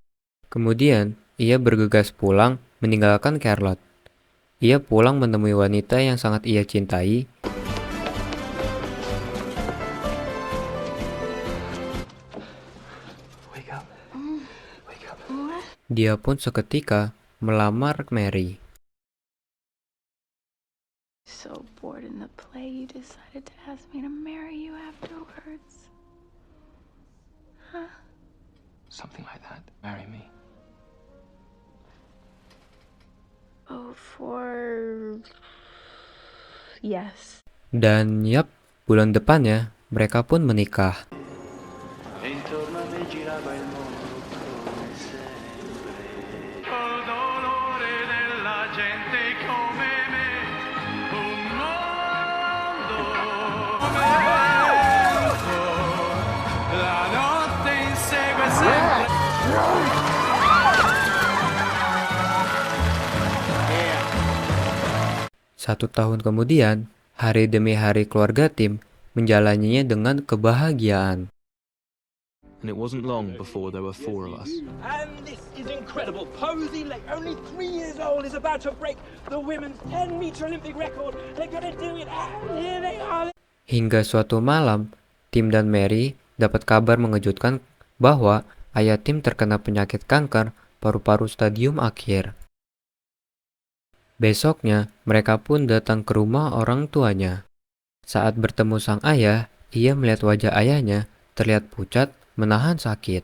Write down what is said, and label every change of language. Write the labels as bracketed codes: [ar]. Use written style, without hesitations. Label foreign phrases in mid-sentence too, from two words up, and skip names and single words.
[id] Kemudian, ia bergegas pulang meninggalkan Charlotte. Ia pulang menemui wanita yang sangat ia cintai. Dia pun seketika melamar Mary. [en] So bored in the play, you decided to ask me to marry you afterwards. Huh? Something like that. Marry me. Oh, yes. [id] Dan yap, bulan depannya mereka pun menikah. [it] Intorno a me girava il mondo come sempre. Col dolore della gente come me. Un mondo come vento. La notte insegue sempre. [id] 1 tahun kemudian, hari demi hari keluarga Tim menjalaninya dengan kebahagiaan. [en] And it wasn't long before there were 4 of us. And this is incredible. Posey Lake, only 3 years old, is about to break the women's 10-meter Olympic record. They're going to do it, and here they are. [id] Hingga suatu malam, Tim dan Mary dapat kabar mengejutkan bahwa ayah Tim terkena penyakit kanker paru-paru stadium akhir. Besoknya, mereka pun datang ke rumah orang tuanya. Saat bertemu sang ayah, ia melihat wajah ayahnya terlihat pucat, menahan sakit.